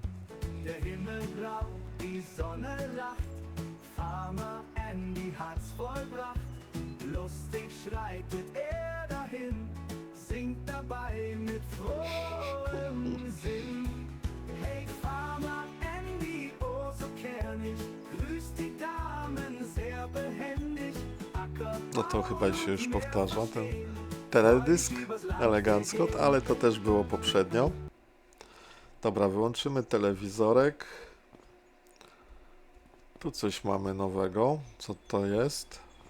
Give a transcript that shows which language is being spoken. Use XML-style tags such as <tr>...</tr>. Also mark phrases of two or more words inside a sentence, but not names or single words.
<de>Der Himmel blau, die Sonne lacht, Farmer Andy hat's vollbracht. Lustig schreitet er dahin, singt dabei mit frohem Sinn. Hey Farmer Andy, oh so kernig, grüßt die Damen sehr behändig.</de> <pl>No to chyba się już powtarza ten teledysk elegancko, ale to też było poprzednio. Dobra, wyłączymy telewizorek. Tu coś mamy nowego. Co to jest?</pl>